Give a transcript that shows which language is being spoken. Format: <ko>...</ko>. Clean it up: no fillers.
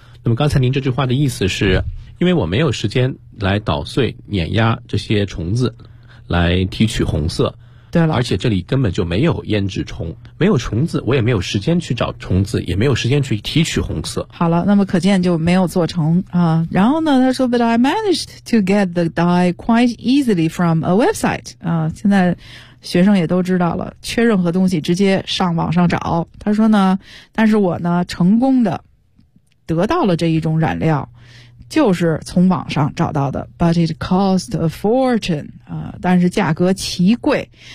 <zh>那么刚才您这句话的意思是因为我没有时间来捣碎碾压这些虫子来提取红色，对了，而且这里根本就没有胭脂虫，没有虫子，我也没有时间去找虫子，也没有时间去提取红色。好了，那么可见就没有做成啊。然后呢，他说</zh> <en>，But I managed to get the dye quite easily from a website 啊。</en> <zh>现在学生也都知道了，缺任何东西直接上网上找。他说呢，但是我呢，成功的得到了这一种染料。就是从网上找到的 ，</zh> <en>but it cost a fortune</en> <zh>啊、但是价格奇贵</zh>